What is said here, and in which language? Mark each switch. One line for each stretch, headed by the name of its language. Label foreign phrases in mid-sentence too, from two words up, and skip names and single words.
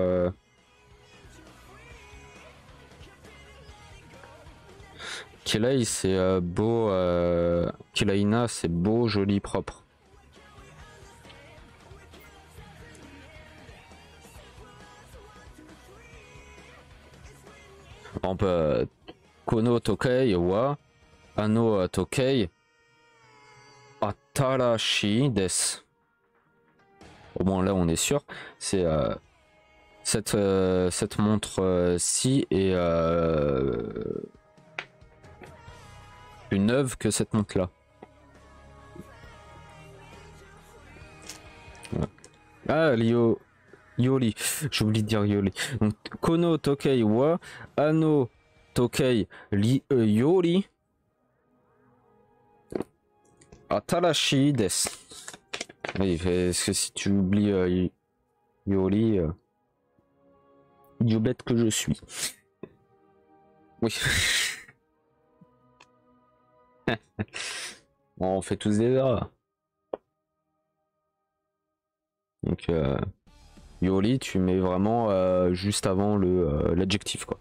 French: Kilai c'est beau, Kilaina c'est beau, joli, propre. On peut
Japanese: この時計はあの時計新しいです.
French: Au moins là on est sûr. C'est cette montre-ci est plus neuve que cette montre là. Ouais. Ah Yoli, j'ai oublié de dire Yoli.
Japanese: Donc この時計はあの時計より新しいです.
French: Oui, parce que si tu oublies Yoli, idiot bête que je suis. Oui. Bon, on fait tous des erreurs. Donc Yoli, tu mets vraiment juste avant l'adjectif quoi.